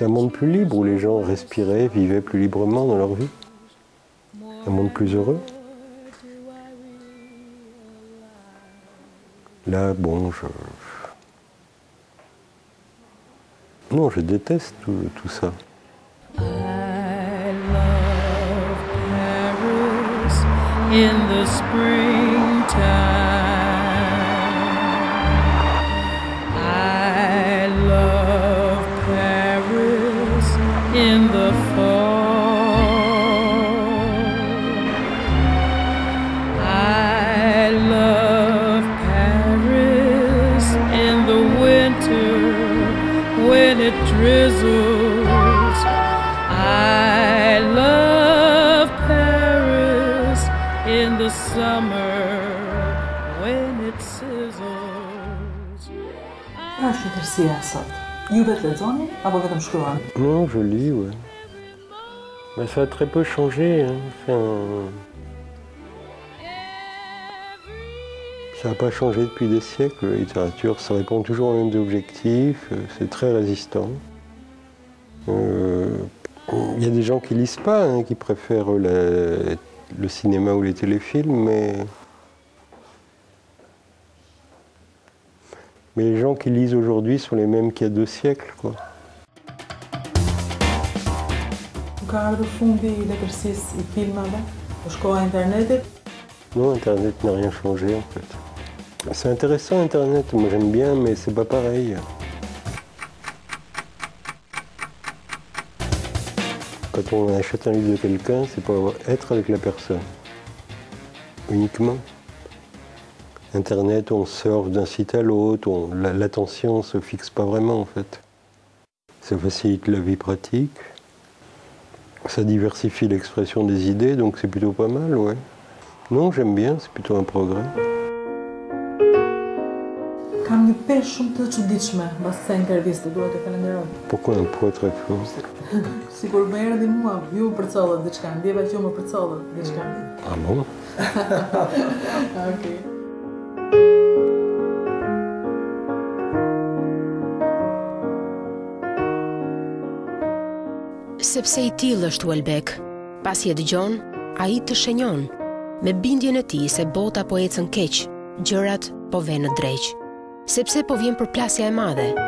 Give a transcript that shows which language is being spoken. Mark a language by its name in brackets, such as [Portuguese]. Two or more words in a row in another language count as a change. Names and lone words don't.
[French] C'est un monde plus libre où les gens respiraient, vivaient plus librement dans leur vie. Un monde plus heureux. Là, bon, non, je déteste tout ça. [English] I love Paris in the springtime. I love Paris in the fall. I love Paris in the winter when it drizzles. I love Paris in the summer when it sizzles. [Albanian] Pra është interesia sot? Ju vetë lexoni apo vetëm shkruani? [French] Non, je lis, ouais. Mais ça a très peu changé. Hein. Ça n'a pas changé depuis des siècles. La littérature, ça répond toujours aux mêmes objectifs. C'est très résistant. Il y a des gens qui lisent pas, hein, qui préfèrent le cinéma ou les téléfilms, mais les gens qui lisent aujourd'hui sont les mêmes qu'il y a 2 siècles, quoi. [Albanian] Ka ardhur fundi I letërsisë I filmave? Është koha e internetit? [French] Non, Internet n'a rien changé, en fait. C'est intéressant, Internet, moi j'aime bien, mais c'est pas pareil. Quand on achète un livre de quelqu'un, c'est pour être avec la personne. Uniquement. Internet, on surfe d'un site à l'autre, l'attention ne se fixe pas vraiment, en fait. Ça facilite la vie pratique. Ça diversifie l'expression des idées, donc c'est plutôt pas mal, ouais. Non, j'aime bien, c'est plutôt un progrès. [Albanian] Kam një peshë shumë të çuditshme mbas kësaj interviste, dua t'e falenderoj. [French] Pourquoi un poids très fort? [Albanian] Sigur më erdhi mua, ju përcollët diçka, ndjeva që ju më përcollët diçka. [French] Ah bon? [Albanian] Okej. Sepse I tillë është Houellebecq, pasi e dëgjon, ai të shenjon, me bindjen e tij se bota po ecën keq, gjërat po vënë në dreq, sepse po vjen përplasja e madhe.